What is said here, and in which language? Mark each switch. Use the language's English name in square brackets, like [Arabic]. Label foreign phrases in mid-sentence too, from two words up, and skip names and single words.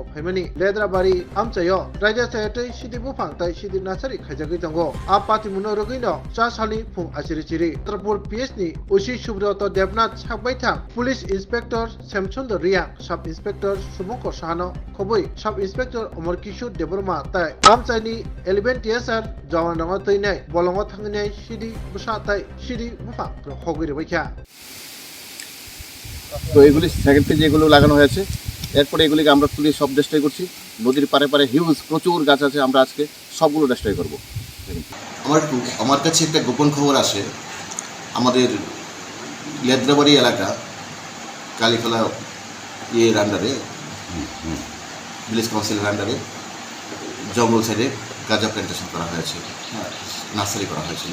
[Kok Borok] phaimani ledrabari amchayo raja saiti sidi bufang tai sidi nursery khajagui tongo a patimuno rogino cha sali phung achiri chiri jatrapur PhD usi suborto devnath sakbaithang Police Inspector Samchundo Riang, Sub Inspector Subhankar Sahano, Khobui, Sub Inspector Omar Kishore Deborma, Tai, Amchaini, 11 TSR, Jawan Ranga Toinai, Bolongo Thanginai, Shidi Busa Tai, Shidi Bufa, Hoguri Wakia. [Bangla] তো এগুলি সেকেন্ড পেজে এগুলো লাগানো হয়েছে। এরপরে এগুলিকে আমরা তুলে সব ডিস্ট্রয় করছি। নদীর পারে পারে হিউজ প্রচুর গাছ আছে, আমরা আজকে সবগুলো ডিস্ট্রয় করব। আমার কাছে একটা গোপন খবর আসে, আমাদের লেদ্রাবাড়ি এলাকা কালীখোলা ইয়ের আন্ডারে [English] village council's [Bangla] আন্ডারে জঙ্গল সাইডে গাঁজা প্ল্যান্টেশন করা হয়েছে, নার্সারি করা হয়েছিল।